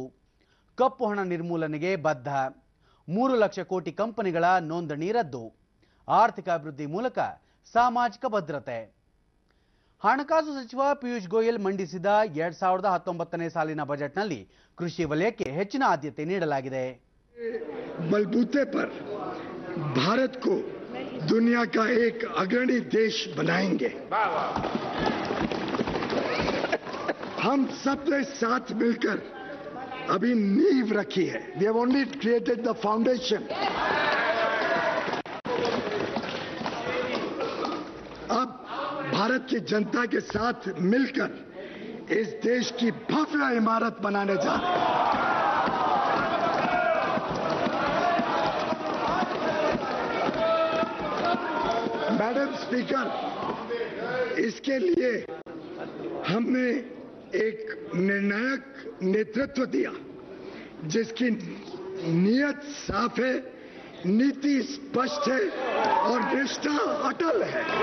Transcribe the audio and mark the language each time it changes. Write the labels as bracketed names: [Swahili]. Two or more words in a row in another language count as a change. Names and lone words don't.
[Kannada] ಕಪ್ಪು ಹಣ ನಿರ್ಮೂಲನೆಗೆ ಬದ್ಧ. 3 ಲಕ್ಷ ಕೋಟಿ ಕಂಪನಿಗಳ ನೋಂದಣಿ ರದ್ದು. ಆರ್ಥಿಕ ಅಭಿವೃದ್ಧಿ ಮೂಲಕ ಸಾಮಾಜಿಕ ಭದ್ರತೆ. ಹಣಕಾಸು ಸಚಿವ ಪಿಯೂಷ್ ಗೋಯಲ್ ಮಂಡಿಸಿದ 2019ನೇ ಸಾಲಿನ ಬಜೆಟ್ನಲ್ಲಿ ಕೃಷಿ ವಲಯಕ್ಕೆ ಹೆಚ್ಚಿನ ಆದ್ಯತೆ ನೀಡಲಾಗಿದೆ. [Hindi] बलबूते पर भारत को दुनिया का एक अग्रणी देश बनाएंगे. हम सबने साथ मिलकर अभी नींव रखी है. [English] We have only created the foundation. [Hindi] अब भारत की जनता के साथ मिलकर इस देश की भव्य इमारत बनाने जा रहे हैं. [English] Madam Speaker, [Hindi] इसके लिए हमने एक निर्णायक नेतृत्व दिया जिसकी नीयत साफ है, नीति स्पष्ट है और निष्ठा अटल है.